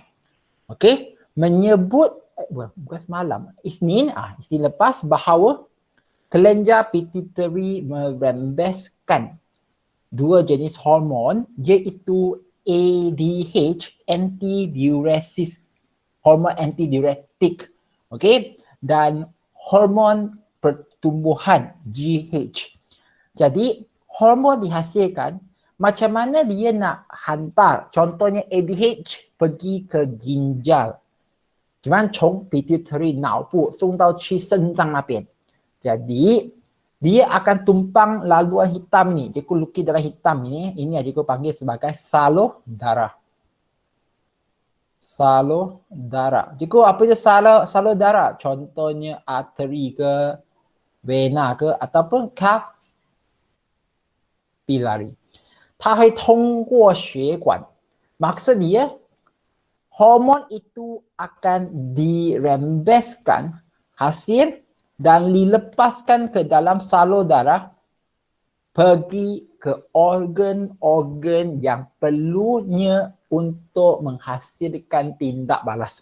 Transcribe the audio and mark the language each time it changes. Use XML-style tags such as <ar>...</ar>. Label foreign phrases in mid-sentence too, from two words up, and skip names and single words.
<ms>Okey, menyebut bukan semalam, Isnin lepas bahawa kelenjar pituitary merembeskan dua jenis hormon iaitu ADH, hormon antidiuretik, okey, dan hormon pertumbuhan GH. Jadi hormon dihasilkan, macam mana dia nak hantar, contohnya ADH pergi ke ginjal.</ms> <zh>主要从 pituitary 脑部送到去肾脏那边。</zh> <ms>Jadi dia akan tumpang laluan hitam ni. Cikgu lukis dalam hitam ini yang cikgu panggil sebagai salur darah. Salur darah. Cikgu apa je salur darah? Contohnya arteri ke, vena ke ataupun capillary.</ms> <zh>它会通过血管.</zh> <ms>Maksud dia hormon itu akan dirembeskan hasil dan dilepaskan ke dalam salur darah pergi ke organ-organ yang perlunya untuk menghasilkan tindak balas.</ms>